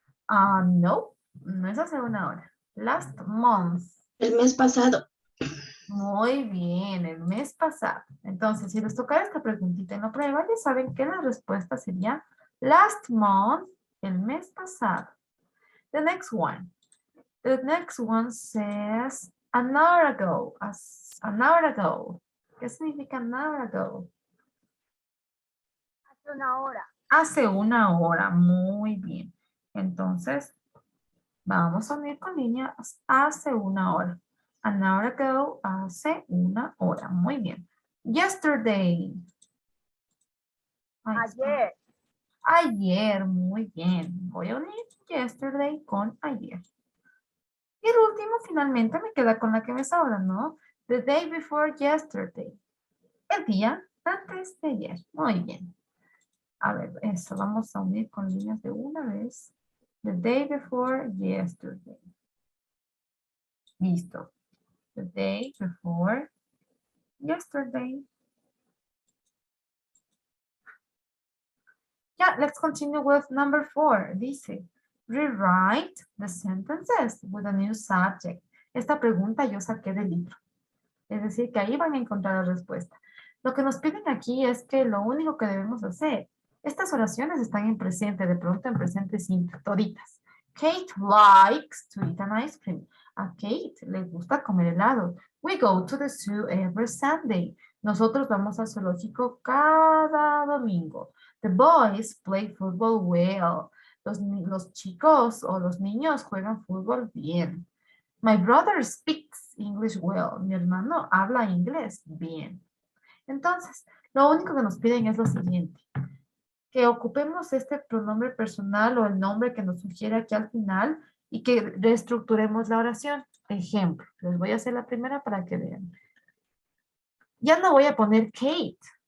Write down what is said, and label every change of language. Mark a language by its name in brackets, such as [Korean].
[Spanish] No, no es hace una hora. [English] Last month. [Spanish] el mes pasado. Muy bien, el mes pasado. Entonces, si les tocara esta preguntita en la prueba, ya saben que la respuesta sería [English] last month, [Spanish] el mes pasado. [English] The next one. The next one says an hour ago. An hour ago. [Spanish] ¿Qué significa [English] an hour ago? [Spanish] Hace una hora. Hace una hora. Muy bien. Entonces, vamos a unir con líneas hace una hora. [English] An hour ago, [Spanish] hace una hora. Muy bien. Yesterday. Ahí está. Ayer. Ayer, muy bien. Voy a unir yesterday con ayer. Y el último finalmente me queda con la que me sobra, ¿no? [English] The day before yesterday. [Spanish] El día antes de ayer. Muy bien. A ver, eso vamos a unir con líneas de una vez. [English] The day before yesterday. Listo. The day before yesterday. Yeah, let's continue with number 4. Dice, rewrite the sentences with a new subject. [Spanish] Esta pregunta yo saqué del libro. Es decir, que ahí van a encontrar la respuesta. Lo que nos piden aquí es que lo único que debemos hacer, estas oraciones están en presente, de pronto en presente simple, toditas. [English] Kate likes to eat an ice cream. [Spanish] A Kate le gusta comer helado. [English] We go to the zoo every Sunday. [Spanish] Nosotros vamos al zoológico cada domingo. [English] The boys play football well. [Spanish] Los chicos o los niños juegan fútbol bien. [English] My brother speaks English well. [Spanish] Mi hermano habla inglés bien. Entonces, lo único que nos piden es lo siguiente. Que ocupemos este pronombre personal o el nombre que nos sugiere aquí al final y que reestructuremos la oración. Ejemplo, les voy a hacer la primera para que vean. Ya no voy a poner Kate.